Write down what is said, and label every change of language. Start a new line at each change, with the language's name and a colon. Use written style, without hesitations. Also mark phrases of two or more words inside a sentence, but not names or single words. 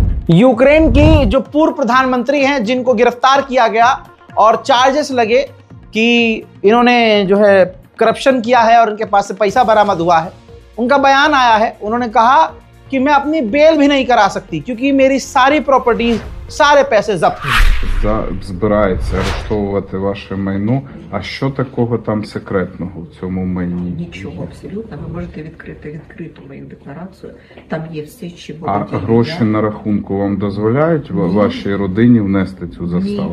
Hindi: यूक्रेन की जो पूर्व प्रधानमंत्री हैं, जिनको गिरफ्तार किया गया और चार्जेस लगे कि इन्होंने जो है करप्शन किया है और उनके पास से पैसा बरामद हुआ है, उनका बयान आया है। उन्होंने कहा कि मैं अपनी बेल भी नहीं करा सकती क्योंकि मेरी सारी प्रॉपर्टीज, सारे पैसे जब्त हैं।
Ukrainian: Збирається арештовувати ваше майно. А що такого там секретного в цьому майні? Нічого абсолютно. Ви можете відкрити відкриту мою декларацію. Там є все, чи А гроші на рахунку вам дозволяють вашій родині внести цю заставу?